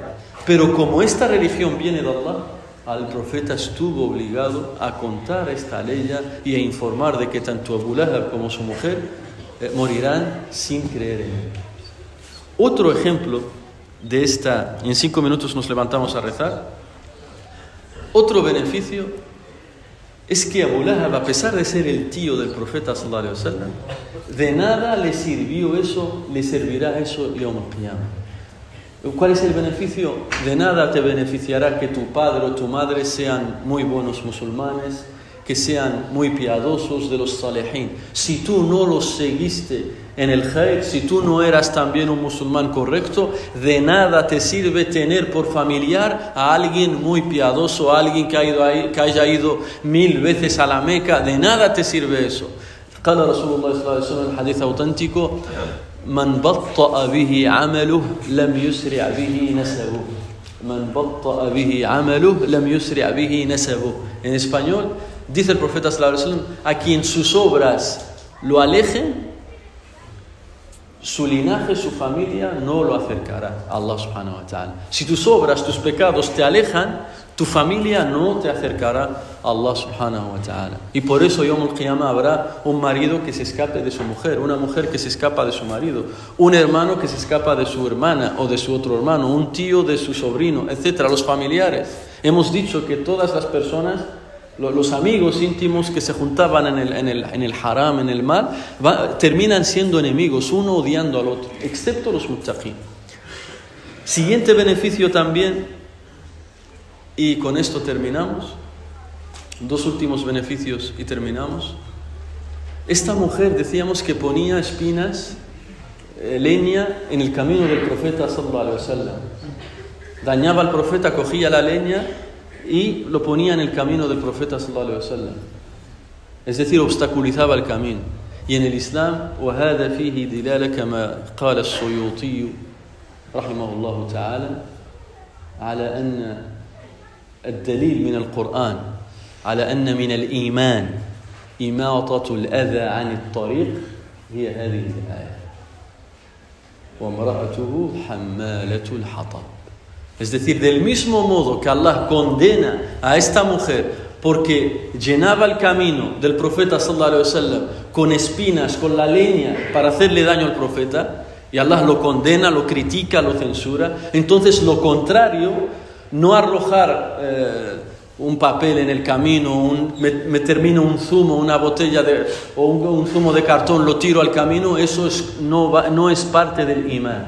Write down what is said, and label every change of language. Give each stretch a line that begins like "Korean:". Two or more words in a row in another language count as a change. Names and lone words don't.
Spanish: Pero como esta religión viene de Allah, al profeta estuvo obligado a contar esta ley y a informar de que tanto Abu Lahab como su mujer morirán sin creer en él. Otro ejemplo de esta, y en 5 minutos nos levantamos a rezar. Otro beneficio es que Abu Lahab, a pesar de ser el tío del profeta
Arabic: صلى الله عليه وسلم,
Spanish: de nada le servirá eso
Arabic: يوم القيامة.
Spanish: ¿Cuál es el beneficio? De nada te beneficiará que tu padre o tu madre sean muy buenos musulmanes, que sean muy piadosos de los salihin. Si tú no los seguiste en el khair, si tú no eras también un musulmán correcto, de nada te sirve tener por familiar a alguien muy piadoso, a alguien que haya ido 1000 veces a la Meca, de nada te sirve eso.
Arabic: قال رسول الله صلى الله عليه وسلم
Spanish: en hadith auténtico:
Arabic: من بطأ به عمله لم يسرع به نسبه. من بطأ به عمله لم يسرع به نسبه.
Spanish: En español, dice el profeta
Arabic: صلى الله عليه وسلم:
Spanish: a quien sus obras lo alejen, su linaje, su familia no lo acercará a Allah
Arabic: سبحانه وتعالى.
Spanish: Si tus obras, tus pecados te alejan, tu familia no te acercará a Allah
Arabic: سبحانه وتعالى.
Spanish: Y por eso
Arabic: يوم القيامة
Spanish: habrá un marido que se escape de su mujer, una mujer que se escapa de su marido, un hermano que se escapa de su hermana o de su otro hermano, un tío de su sobrino, etc. Los familiares. Hemos dicho que todas las personas, los amigos íntimos que se juntaban en el haram, en el mal, terminan siendo enemigos, uno odiando al otro, excepto los muttaqin. Siguiente beneficio también, y con esto terminamos, 2 últimos beneficios y terminamos. Esta mujer, decíamos que ponía espinas, leña en el camino del profeta
Arabic: صلى الله عليه وسلم.
Spanish: Dañaba al profeta, cogía la leña y lo ponía en el camino del profeta
Arabic: صلى الله عليه وسلم,
Spanish: es decir, obstaculizaba el camino. Y en el Islam,
Arabic: وهذا فيه دلالة كما قال السيوطي رحمه الله تعالى على أن الدليل من القرآن على أن من الإيمان إماطة الأذى عن الطريق هي هذه الآية وامرأته حمالة الحطب.
Spanish: Es decir, del mismo modo que Allah condena a esta mujer porque llenaba el camino del profeta
Arabic: صلى الله عليه وسلم
Spanish: con espinas, con la leña para hacerle daño al profeta, y Allah lo condena, lo critica, lo censura, entonces lo contrario, no arrojar un papel en el camino, me termino un zumo, una botella o un zumo de cartón, lo tiro al camino, eso no es parte del imán.